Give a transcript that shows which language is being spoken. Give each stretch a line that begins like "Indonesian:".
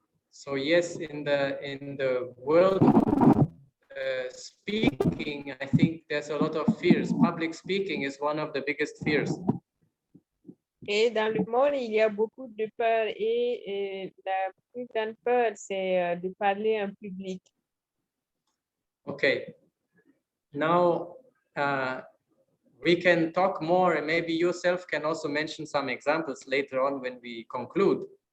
English: So yes, in the world speaking, I think there's a lot of fears. Public speaking is one of the biggest fears.
French: Et dans le monde, il y a beaucoup de peur et la plus grande peur, c'est de parler en public.
English: Okay. Now we can talk more, and maybe yourself can also mention some examples later on when we conclude.